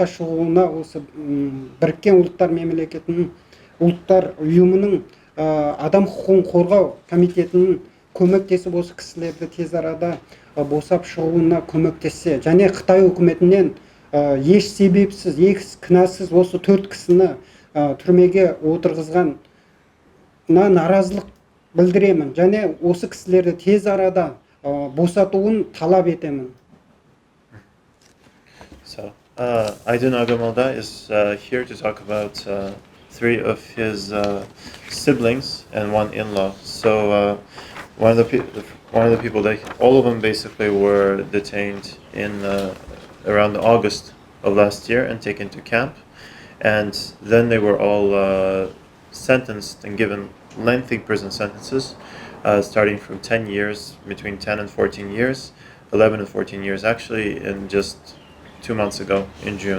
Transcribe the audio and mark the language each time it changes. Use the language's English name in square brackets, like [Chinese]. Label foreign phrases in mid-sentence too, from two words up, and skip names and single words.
[Kazakh] шығуына осы біріккен ұлттар мемлекетінің ұлттар ұйымының адам құқығын қорғау комитетінің көмектесіп осы кісілерді тез арада босап шығуына көмектессе, және Қытай үкіметінен еш себепсіз, еш кінәсіз осы 4 кісіні түрмеге отырғызғанына наразылық білдіремін, және осы кісілерді тез арада босатуын талап етемін. [English] So, Aydın Agimolda is here to talk about three of his siblings and one in-law. So, one of the people that all of them basically were detained in around August of last year and taken to camp, and then they were all sentenced and given lengthy prison sentences, starting from 10 years, between 10 and 14 years, 11 and 14 years actually, in just 2 months ago in June.